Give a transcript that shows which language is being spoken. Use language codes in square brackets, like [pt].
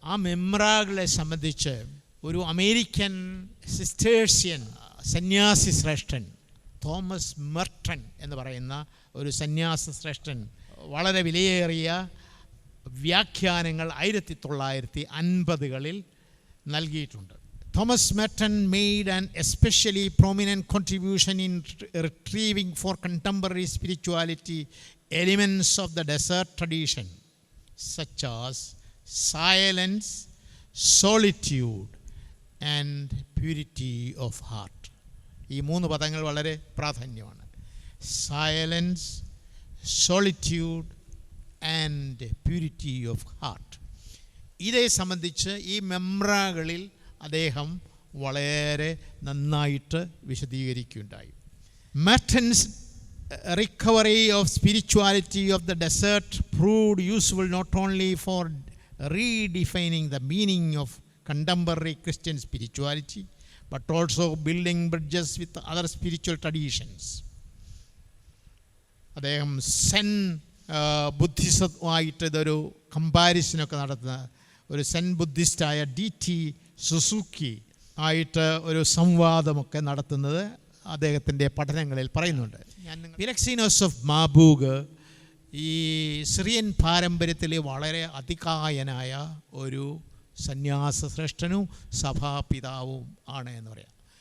[ml] ആ മെമ്രാകളെ സംബന്ധിച്ച് ഒരു അമേരിക്കൻ സിസ്റ്റേഴ്സ്യൻ സന്യാസി ശ്രേഷ്ഠൻ തോമസ് മെർട്ടൺ എന്ന് പറയുന്ന ഒരു സന്യാസ ശ്രേഷ്ഠൻ വളരെ വിലയേറിയ വ്യാഖ്യാനങ്ങൾ 1950കളിൽ നൽകിയിട്ടുണ്ട്. [en] Thomas Merton made an especially prominent contribution in retrieving for contemporary spirituality elements of the desert tradition, such as silence, solitude and purity of heart. [ml] ഈ 3 പദങ്ങൾ വളരെ പ്രാധാന്യമാണ്. [en] Silence, solitude and purity of heart. [ml] ഇതേ സംബന്ധിച്ച് ഈ മെമ്രാകളിൽ അദ്ദേഹം വളരെ നന്നായിട്ട് വിശദീകരിക്കുകയുണ്ടായി. [en] Merton's recovery of spirituality of the desert proved useful not only for redefining the meaning of contemporary Christian spirituality but also building bridges with other spiritual traditions. [ml] അദ്ദേഹം സെൻ ബുദ്ധിസമായിട്ട് ഇതൊരു കമ്പാരിസനൊക്കെ നടത്തുന്ന ഒരു സെൻ ബുദ്ധിസ്റ്റായ DT സുസുക്കി ആയിട്ട് ഒരു സംവാദമൊക്കെ നടത്തുന്നത് അദ്ദേഹത്തിൻ്റെ പഠനങ്ങളിൽ പറയുന്നുണ്ട്. ഫിലക്സീനോസ് ഓഫ് മാബൂഗ് ഈ സിറിയൻ പാരമ്പര്യത്തിലെ വളരെ അതികായനായ ഒരു സന്യാസ ശ്രേഷ്ഠനും സഭാപിതാവും ആണ് എന്ന് പറയാം.